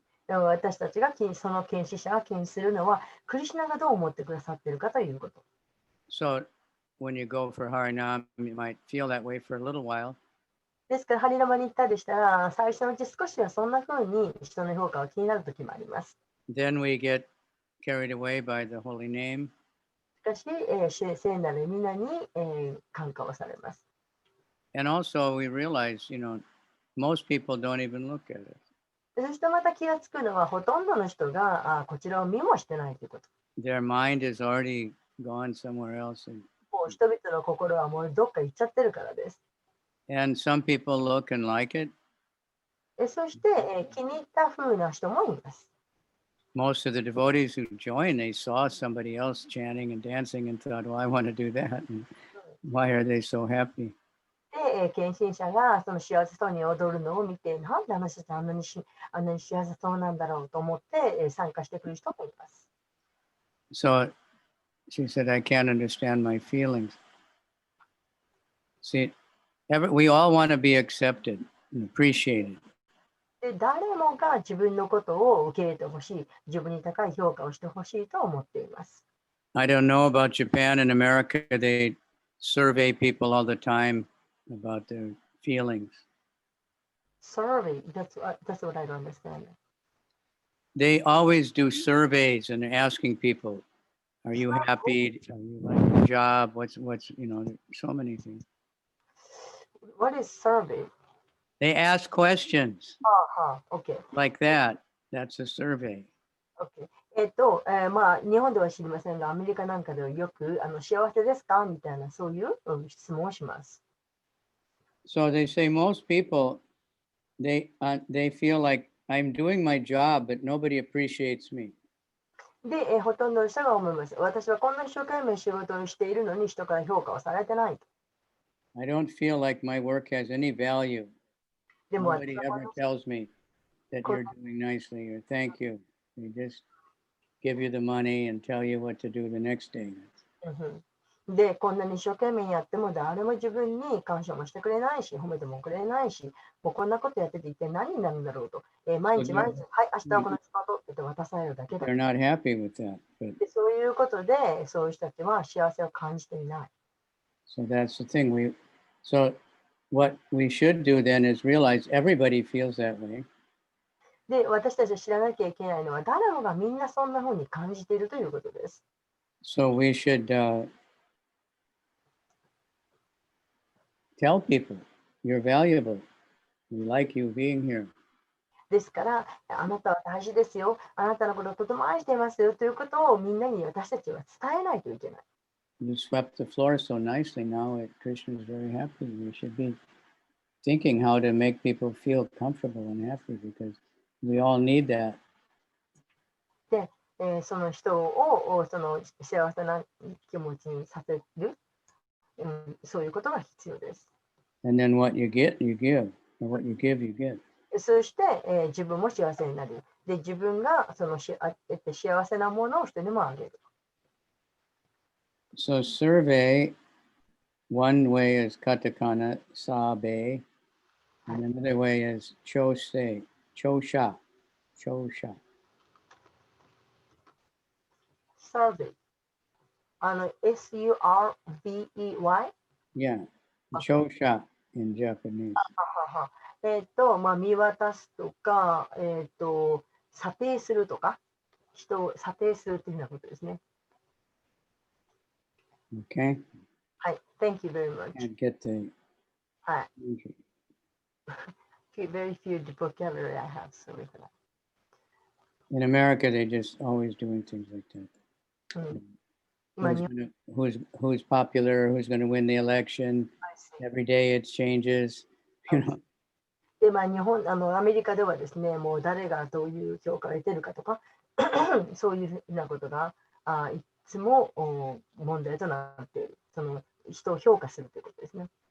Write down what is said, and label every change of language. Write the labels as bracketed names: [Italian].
[Japanese] 私たちがその検視者が気にするのはクリシュナがどう思ってくださっているかということ。 [English] So when you go for Harinam, you might feel that way for a little while. [Japanese] ですから、ハリナマに行ったりしたら、最初のうち少しはそんな風に人の評価が気になるときもあります。 [English] Then we get carried away by the holy name. [Japanese] かし、聖なる皆に、感化をされます。 [English] And also, we realize, most people don't even look at it. [Japanese] そしてまた気がつくのは、ほとんどの人がこちらを見もしてないということ。 [English] Their mind is already gone somewhere else. [Japanese] もう人々の心はもうどっか行っちゃってるからです。 [English] And some people look and like it. [Japanese] そして、気に入った風な人もいます。 [English] Most of the devotees who joined, they saw somebody else chanting and dancing and thought, well, I want to do that. And why are they so happy? [Japanese] で、献身者がその幸せそうに踊るのを見て、なんであの人ってあんなに幸せそうなんだろうと思って、参加してくる人もいます。 [English] So she said, I can't understand my feelings. See, we all want to be accepted and appreciated. [Japanese] で、誰もが自分のことを受け入れてほしい、自分に高い評価をしてほしいと思っています。 [English] I don't know about Japan and America. They survey people all the time about their feelings. Survey, that's what I don't understand. They always do surveys and they're asking people, are you happy? Are you like your job? What's so many things. What is survey? They ask questions Okay. like that. That's a survey. Okay. [Japanese] 日本では知りませんが、アメリカなんかではよく幸せですかみたいなそういう質問をします。 [English] So they say most people, they feel like I'm doing my job, but nobody appreciates me. [Japanese] で、ほとんどの人が思います。私はこんな一生懸命仕事をしているのに人から評価をされてない。 [English] I don't feel like my work has any value. [Japanese] でも [English] Nobody ever tells me that you're doing nicely or thank you. They just give you the money and tell you what to do the next day. [Japanese] で、こんなに一生懸命やっても誰も自分に感謝もしてくれないし、褒めてもくれないし、もうこんなことやってて一体何になるんだろうと。毎日、はい、明日はこの仕事って渡されるだけだ。 [English] They're not happy with that. But [Japanese] でそういうことで、そういう人たちは幸せを感じていない。 [English] So that's the thing. So what we should do then is realize everybody feels that way. [Japanese] で、私たちは知らなきゃいけないのは、誰もがみんなそんな風に感じているということです。 [English] So we should tell people, you're valuable. We like you being here. [Japanese] ですから、あなたは大事ですよ。あなたのことをとても愛していますよということをみんなに私たちは伝えないといけない。 [English] You swept the floor so nicely. Now Krishna is very happy. We should be thinking how to make people feel comfortable and happy because we all need that. [Japanese] で、その人をその幸せな気持ちにさせる、そういうことが必要です。 [English] And then what you get, you give. Or what you give, you get. [Japanese] そして、自分も幸せになる。で、自分がその幸せなものを人にもあげる。 [English] So survey, one way is katakana, sabe, and another way is chose, chosha, chosha. Survey。 SURVEY? Yeah, chosha in Japanese. [Japanese] 見渡すとか、査定するとか、人を査定するというようなことですね。 [English] Okay. はい、Thank you very much. Can't get the [Japanese] はい。 [English] Very few vocabulary I have, sorry for that. In America, they're just always doing things like that. Who's popular, who's going to win the election. Every day it changes. You know. [Japanese] で、アメリカではですね、もう誰がどういう評価を得てるかとか、そういうふうなことがいつも問題となっている。その人を評価するということですね。